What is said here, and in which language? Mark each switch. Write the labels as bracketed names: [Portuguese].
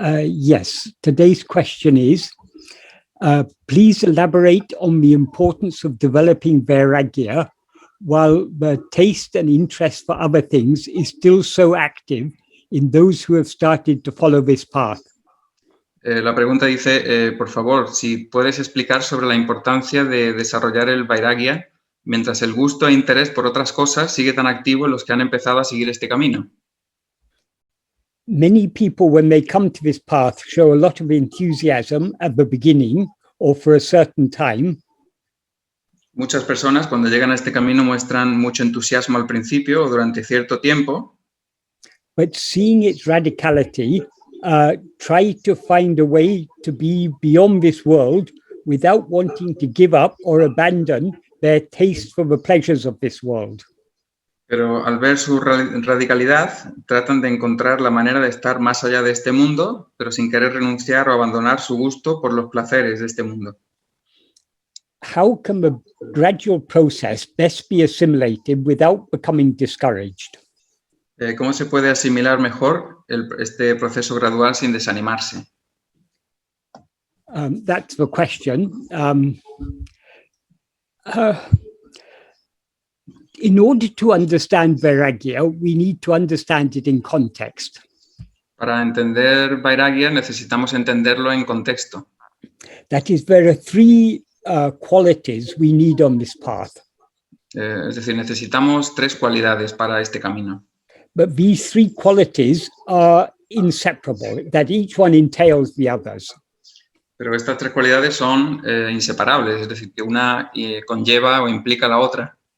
[English] Yes. Today's question is, please elaborate on the importance of developing vairagya while the taste and interest for other things is still so active in those who have started to follow this path. [Spanish] La pregunta dice, por favor, si puedes explicar sobre la importancia de desarrollar el vairagya mientras el gusto e interés por otras cosas sigue tan activo en los que han empezado a seguir este camino. [English] Many people, when they come to this path, show a lot of enthusiasm at the beginning or for a certain time. [Spanish] Muchas personas cuando llegan a este camino muestran mucho entusiasmo al principio o durante cierto tiempo. [English] But seeing its radicality, try to find a way to be beyond this world without wanting to give up or abandon their taste for the pleasures of this world. [Spanish] Pero al ver su radicalidad, tratan de encontrar la manera de estar más allá de este mundo, pero sin querer renunciar o abandonar su gusto por los placeres de este mundo. [English] How can the gradual process best be assimilated without becoming discouraged? [Spanish] ¿Cómo se puede asimilar mejor este proceso gradual sin desanimarse? [English] That's the question. In order to understand vairagya, we need to understand it in context. [Spanish] Para entender vairagya necesitamos entenderlo en contexto. [English] That is, there are three qualities we need on this path. [Spanish] Es decir, necesitamos tres cualidades para este camino. [English] But these three qualities are inseparable, that each one entails the others. [Spanish] Pero estas tres cualidades son inseparables, es decir, que una conlleva o implica la otra.